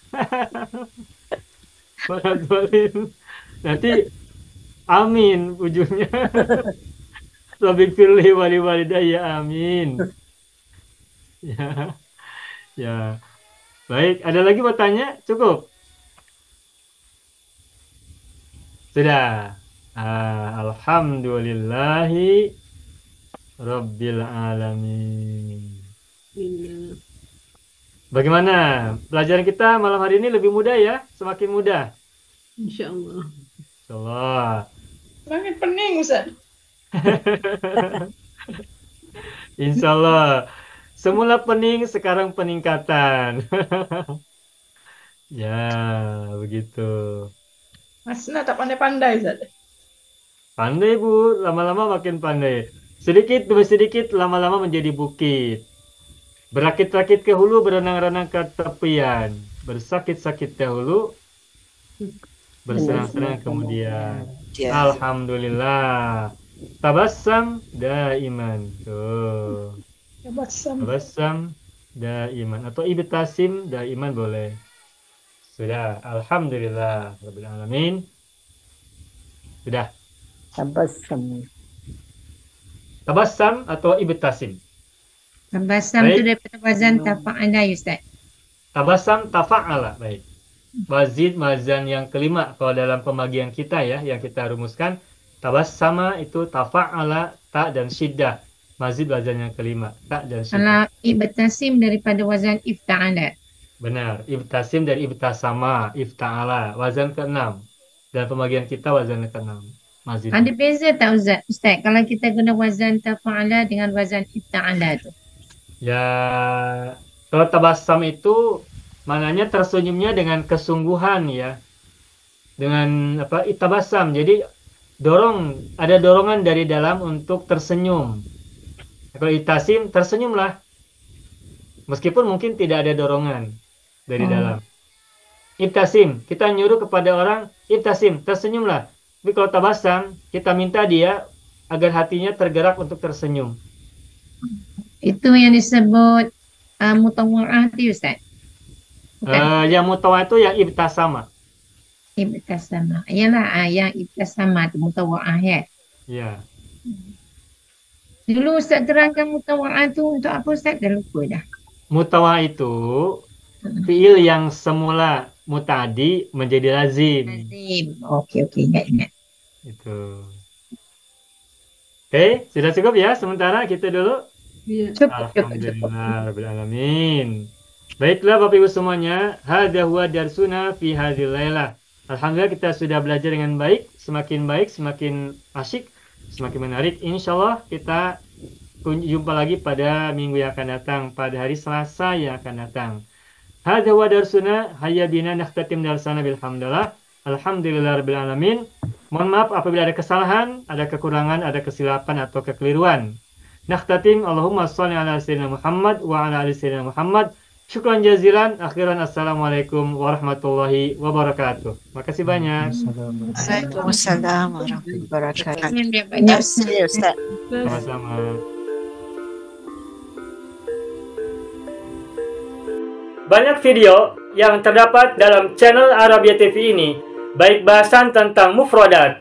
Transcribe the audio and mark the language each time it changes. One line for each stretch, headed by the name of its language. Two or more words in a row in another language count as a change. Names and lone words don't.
Indonesian: Nadhalin. Nanti amin ujungnya.
Arabic: رب اغفر لي ولوالدي آمين.
Indonesian: Ya. Baik, ada lagi mau tanya? Cukup? Sudah.
Arabic: الحمد لله رب العالمين.
Indonesian: Bagaimana? Pelajaran kita malam hari ini lebih mudah ya? Semakin mudah? InsyaAllah. InsyaAllah. Makin pening Ustaz. InsyaAllah. Semula pening, sekarang peningkatan. Ya, begitu.
Malay: Mas Nah tak pandai-pandai Ustaz.
Indonesian: Pandai Bu, lama-lama makin pandai. Sedikit demi sedikit lama-lama menjadi bukit. Berakit-rakit ke hulu, berenang-renang ke tepian. Bersakit-sakit dahulu, bersenang-senang kemudian.
Arabic: الحمد لله. تبسم دائما. Tuh. تبسم دائما.
Indonesian: Atau
Arabic: ابتسم دائما
Indonesian: boleh. Sudah.
Arabic: الحمد لله رب العالمين.
Indonesian: Sudah. Tabassam atau ibtasim.
Malay: Tabassam tu daripada
Arabic: وزن تفاعل,
Malay: Ustaz.
Arabic: تبسم تفاعل.
Indonesian: Baik. Wazan yang kelima kalau dalam pembagian kita ya, yang kita rumuskan. Tabassama itu tafa'ala, ta dan syiddah. Mazid wazan yang kelima, ta dan syiddah. Kalau ibtasim daripada wazan ifta'ala. Benar. Ibtasim dari ibtasama, ifta'ala. Wazan ke-6. Dan pembagian kita wazan ke-6. Mazid.
Malay: Ada beza tak Ustaz kalau kita guna
Arabic: وزن تفاعل
Malay: dengan
Arabic: وزن افتعل
Malay: tu?
Indonesian: Ya, kalau tabassam itu mananya tersenyumnya dengan kesungguhan ya. Dengan apa? Tabassam. Jadi ada dorongan dari dalam untuk tersenyum. Kalau ibtasim, tersenyumlah. Meskipun mungkin tidak ada dorongan dari dalam. Ibtasim, kita nyuruh kepada orang, ibtasim, tersenyumlah. Tapi kalau tabasam, kita minta dia agar hatinya tergerak untuk tersenyum. Itu yang disebut mutawa'ah itu Ustaz. Yang mutawa'ah itu yang ibtasama. Ibtasama. Yalah yang ibtasama itu mutawa'ah ya. Ya.
Malay: Dulu Ustaz terangkan mutawa'ah itu untuk apa Ustaz? Dah lupa dah.
Indonesian: Mutawa'ah itu fiil yang semula mutadi menjadi lazim. Lazim. Okey, ingat. Itu. Oke, sudah cukup ya sementara kita dulu. Ya. Cukup.
Arabic: الحمد لله رب العالمين.
Indonesian: Baiklah Bapak Ibu semuanya,
Arabic: هذا هو درسنا في هذه الليلة.
Indonesian: Alhamdulillah kita sudah belajar dengan baik, semakin asyik, semakin menarik. Insyaallah kita jumpa lagi pada minggu yang akan datang, pada hari Selasa yang akan datang.
Arabic: هذا هو درسنا، هيا بنا نختتم درسنا بالحمد لله. الحمد لله رب العالمين.
Indonesian: Mohon maaf apabila ada kesalahan, ada kekurangan, ada kesilapan atau kekeliruan.
Arabic: نختتم اللهم صل على سيدنا محمد وعلى آل سيدنا محمد. شكرا جزيلا. أخيرا السلام عليكم ورحمة الله وبركاته.
Indonesian: Makasih banyak.
Arabic: وعليكم السلام ورحمة الله وبركاته.
Indonesian: Banyak Ustaz. Sama-sama. Banyak video yang terdapat dalam channel Arabia TV ini, baik bahasan tentang mufradat,